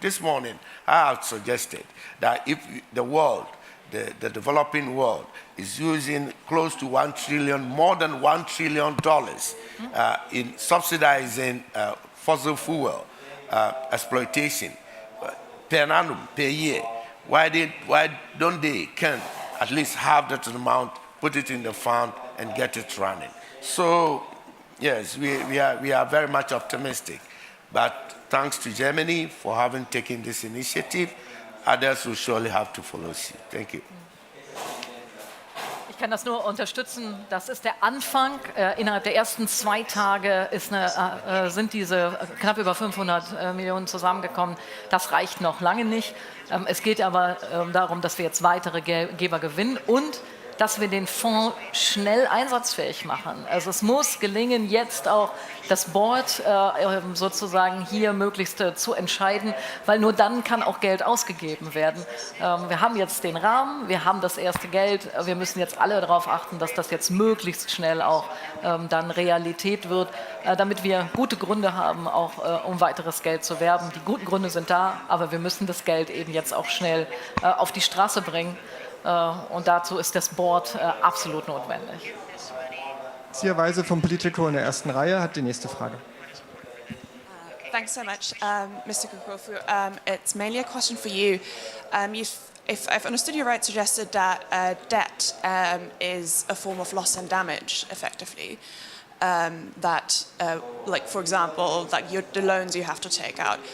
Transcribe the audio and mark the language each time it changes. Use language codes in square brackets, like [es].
[en] This morning, I have suggested that if the world, the developing world, is using close to $1 trillion, more than $1 trillion in subsidizing fossil fuel exploitation per annum, per year, why don't they can at least have that amount, put it in the fund, and get it running? So, yes, we are very much optimistic. But thanks to Germany for having taken this initiative, others will surely have to follow suit. Thank you. [de] Ich kann das nur unterstützen. Das ist der Anfang. Innerhalb der ersten 2 Tage sind diese knapp über 500 Millionen zusammengekommen. Das reicht noch lange nicht. Es geht aber darum, dass wir jetzt weitere Geber gewinnen und dass wir den Fonds schnell einsatzfähig machen. Also es muss gelingen, jetzt auch das Board sozusagen hier möglichst zu entscheiden, weil nur dann kann auch Geld ausgegeben werden. Wir haben jetzt den Rahmen, wir haben das erste Geld, wir müssen jetzt alle darauf achten, dass das jetzt möglichst schnell auch dann Realität wird, damit wir gute Gründe haben, auch um weiteres Geld zu werben. Die guten Gründe sind da, aber wir müssen das Geld eben jetzt auch schnell auf die Straße bringen. Und dazu ist das Board absolut notwendig. Zieherweise vom Politico in der ersten Reihe hat die nächste Frage. [en] Thanks so much, Mr. Kukofu. It's mainly a question for you. If I've understood you right, suggested that debt is a form of loss and damage, effectively. Like, for example, the loans you have to take out.